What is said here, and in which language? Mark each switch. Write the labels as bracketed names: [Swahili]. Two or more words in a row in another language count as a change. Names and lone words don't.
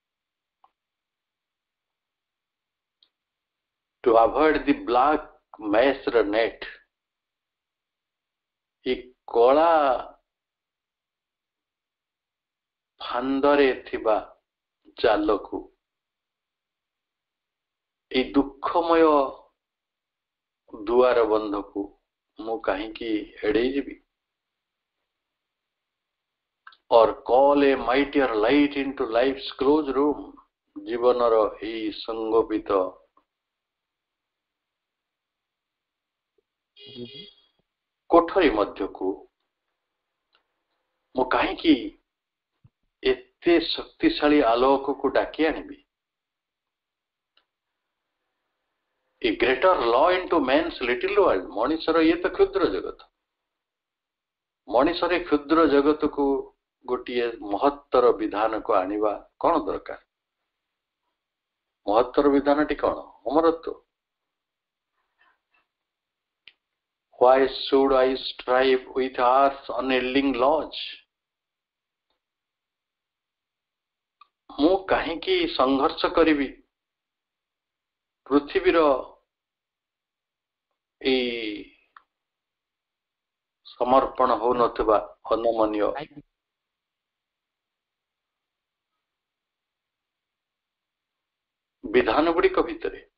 [English] to avoid the black mesh's net, [Odia] ଏ କଳା ଫାନ୍ଦରେ ଥିବା ଜାଲକୁ, ଏଇ ଦୁଃଖମୟ ଦୁଆର ବନ୍ଧକୁ ମୁଁ କାହିଁକି ଏଡେଇ ଯିବି। [English] or call a mightier light into life's closed room, [Odia] ଜୀବନର ଏଇ ସଂଗୋପିତ କୋଠରୀ ମଧ୍ୟକୁ ମୁଁ କାହିଁକି ଏତେ ଶକ୍ତିଶାଳୀ ଆଲୋକକୁ ଡାକି ଆଣିବି। [English] A greater law into man's little world, [Odia] ମଣିଷର ଇଏ ତ କ୍ଷୁଦ୍ର ଜଗତ, ମଣିଷର କ୍ଷୁଦ୍ର ଜଗତକୁ ଗୋଟିଏ ମହତ୍ତର ବିଧାନକୁ ଆଣିବା କଣ ଦରକାର। ମହତ୍ତର ବିଧାନଟି କଣ? ଅମରତ୍ୱ। [English] Why should I strive with earth's unyielding laws? [Odia] ମୁଁ କାହିଁକି ସଂଘର୍ଷ କରିବି ପୃଥିବୀର ଏଇ ସମର୍ପଣ ହଉନଥିବା ଅନମନୀୟ ବିଧାନ ଗୁଡିକ ଭିତରେ।